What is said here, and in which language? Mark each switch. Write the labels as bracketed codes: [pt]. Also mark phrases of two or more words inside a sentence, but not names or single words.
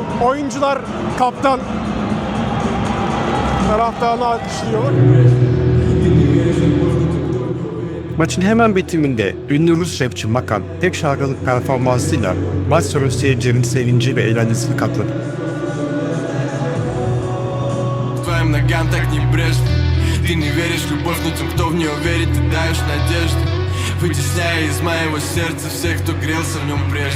[tr] Oyuncular, kaptan taraftarını alkışlıyor. Maçın hemen bitiminde ünlü Rus rapçi Makan tek şarkılık performansıyla maç sonu seyircilerin sevinci ve eğlencesini katladı. [ru] Твоим ногам так небрежно. Ты не веришь в любовь, но тем, кто в нее верит, ты даешь надежду. Вытесняя из моего сердца всех, кто грелся в нем прежде.